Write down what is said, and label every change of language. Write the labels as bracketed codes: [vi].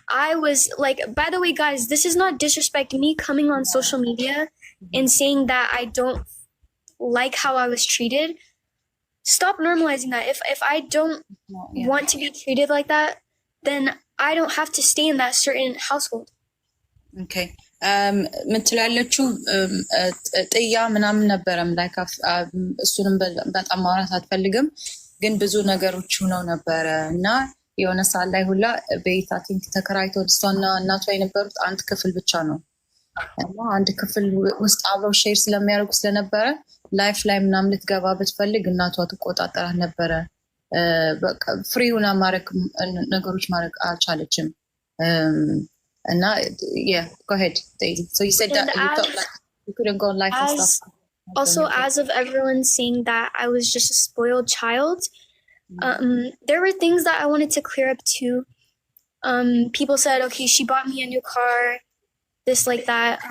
[en] I was like, by the way, guys, this is not disrespect. Me coming on social media and saying that I don't like how I was treated. Stop normalizing that. If I don't want to be treated like that, then I don't have to stay in that certain household. [am] ኦኬ ምን ትላለችው ጥያ ምናምን ነበረም ላይክ እሱንም በጣም ማውራት አትፈልግም፣ ግን ብዙ ነገሮች ሆነው ነበረ እና የሆነ ሰዓት ላይ ሁላ ቤት አይ ቲንክ ተከራይተው እሷና እናቷ የነበሩት አንድ ክፍል ብቻ ነው እና አንድ ክፍል ውስጥ አብረው ሼር ስለሚያደርጉ ስለነበረ ላይፍ ላይ ምናምን ልትገባ ብትፈልግ እናቷ ትቆጣጠራት ነበረ። በቃ ፍሪ ሆና ማድረግ ነገሮች ማድረግ አልቻለችም። [en] And now, yeah, go ahead, Daisy. So you said that you felt like you couldn't go on live and stuff. Also, as of everyone saying that I was just a spoiled child, there were things that I wanted to clear up too. People said, okay, she bought me a new car, this, like that.